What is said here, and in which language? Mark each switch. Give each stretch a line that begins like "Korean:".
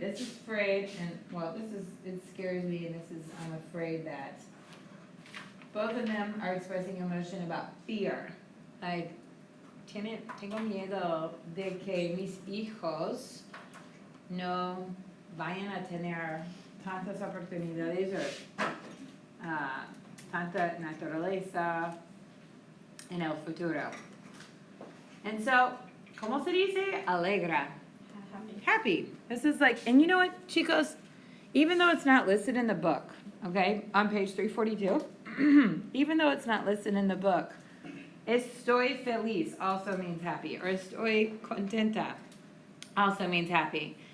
English: This is afraid, and well, it scares me, and this is I'm afraid that. Both of them are expressing emotion about fear.
Spanish: Like, tengo miedo de que mis hijos no vayan a tener tantas oportunidades o tanta naturaleza en el futuro.
English: And so,
Spanish: ¿cómo se dice? Alegra. Happy.
English: This is like, and you know what, chicos? Even though it's not listed in the book, okay, on page 342, even though it's not listed in the book,
Spanish: estoy feliz
English: also means happy, or
Spanish: estoy contenta
English: also means happy.